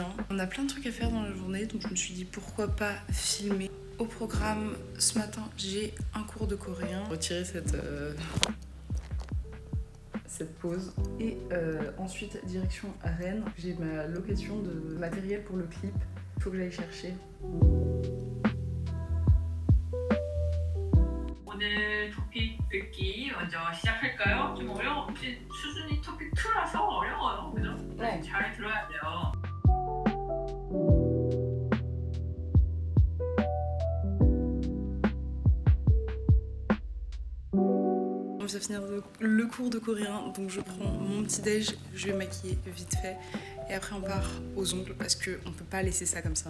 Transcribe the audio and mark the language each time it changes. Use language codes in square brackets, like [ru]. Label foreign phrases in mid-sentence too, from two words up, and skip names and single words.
[fr] On a plein de trucs à faire dans la journée, donc je me suis dit pourquoi pas filmer. Au programme, ce matin, j'ai un cours de coréen. Retirer cette pause. Et ensuite, direction à Rennes. J'ai ma location de matériel pour le clip. Il faut que j'aille chercher. [ko] 오늘 토픽 듣기 먼저 시작할까요? 좀 혹시 수준이 토픽 2라서 어려워요, 그죠? 네. 잘 들어야 돼요. [fr] On vient finir le cours de coréen, donc je prends mon petit déj, je vais maquiller vite fait et après on part aux ongles parce qu'on peut pas laisser ça comme ça.